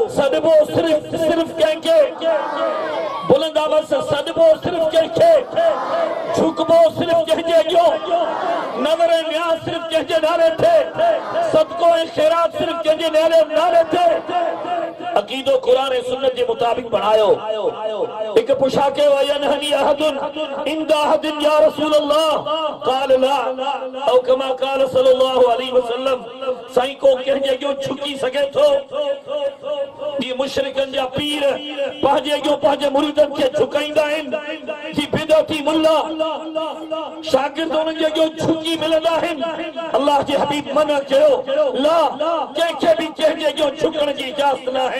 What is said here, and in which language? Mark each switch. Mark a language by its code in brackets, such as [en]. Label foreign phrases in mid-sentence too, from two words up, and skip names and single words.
[sd] सदबो सिर्फ़ कंहिंखे, बुलंद आवाज़ सां सदबो सिर्फ़ कंहिंखे, झुकबो सिर्फ़ कंहिंजे अॻियों, नज़र ऐं न्याज़ सिर्फ़ कंहिंजे नाले ते, सदको ऐं ख़ैरात सिर्फ़ कंहिंजे नाले ते। अक़ीदो क़ुरान ऐं सुन्नत जे मुताबिक़ बणायो। हिकु पुछा कयो [ar] أينحني أحد عند أحد يا رسول الله قال لا أو كما قال صلى الله عليه وسلم. [sd] साईं को कंहिंजे अॻियों झुकी सघे थो? जी मुशरिकनि जा पीर पंहिंजे अॻियों पंहिंजे मुरीदनि खे झुकाईंदा आहिनि। जी बिदअती मुल्ला शागिर्द उन्हनि जे अॻियों झुकी मिलंदा आहिनि। अल्लाह जे हबीब मना कयो, ला कंहिंखे भी कंहिंजे अॻियों झुकण जी इजाज़त न आहे।